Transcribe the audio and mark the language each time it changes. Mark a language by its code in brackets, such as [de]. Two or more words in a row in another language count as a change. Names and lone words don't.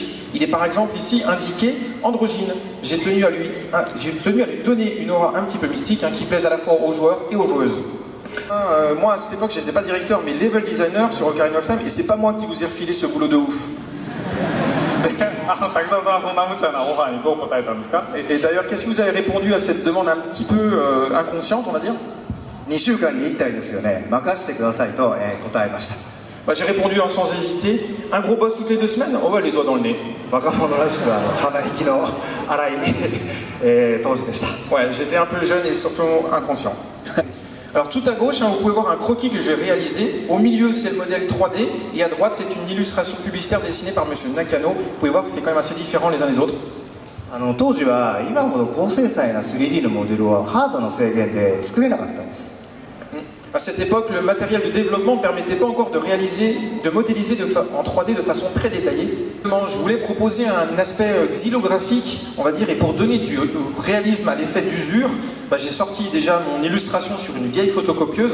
[fr] Il est par exemple ici indiqué androgyne. J'ai tenu à lui donner une aura un petit peu mystique qui plaise à la fois aux joueurs et aux joueuses. Moi à cette époque j'étais pas directeur mais [en] level designer [fr] sur Ocarina of Time et c'est pas moi qui vous ai refilé ce boulot de ouf. Et d'ailleurs, qu'est-ce que vous avez répondu à cette demande un petit peu inconsciente, on va dire? [ja] 2 週間に1体ですよね。任せてくださいと、答えました。 [fr] J'ai répondu sans hésiter. Un gros boss toutes les 2 semaines? On va les doigts dans le nez. [ja] 若者らしく鼻息の荒い、当時でした。 [fr] Ouais, j'étais un peu jeune et surtout inconscient. Alors tout à gauche, vous pouvez voir un croquis que j'ai réalisé. Au milieu, c'est le modèle 3D. Et à droite, c'est une illustration publicitaire dessinée par Monsieur Nakano. Vous pouvez voir que c'est quand même assez différent les uns des autres. [ja] 当時は今ほど高精細な 3D のモデルはハードの制限で作れなかったんです。 [fr] À cette époque, le matériel de développement ne permettait pas encore de modéliser en 3D de façon très détaillée. Je voulais proposer un aspect xylographique, on va dire, et pour donner du réalisme à l'effet d'usure, j'ai sorti déjà mon illustration sur une vieille photocopieuse.